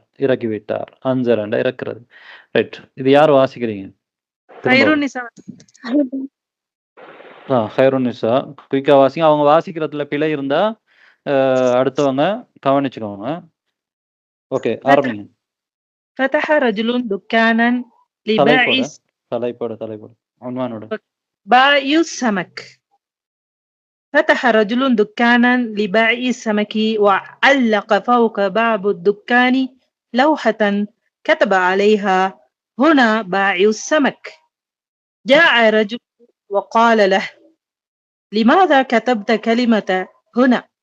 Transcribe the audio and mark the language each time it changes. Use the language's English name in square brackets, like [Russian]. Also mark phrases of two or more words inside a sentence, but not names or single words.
[Tamil] இறக்கி விட்டார். அன்சலண்டா இறக்குறது. ரைட். இது யார் வாசிக்கிறீங்க? திரும்ப ஹைருன்னிசா. ஹைருன்னிசா குயிக்கா வாசிங்க. அவங்க வாசிக்கிறதுல பிழை இருந்தா அடுத்தவங்க கவனிச்சுக்கோங்க. ஓகே, ஆரம்பிங்க. [Arabic] فتح رجل دكانا لبائع [Tamil] தலைப்போட உன்வானோட. [Arabic] بائع السمك. فتح رجل دكانا لبائع السمك وعلق فوق باب الدكان لوحة كتب عليها هنا بائع السمك. جاء رجل وقال له لماذا كتبت كلمة هنا؟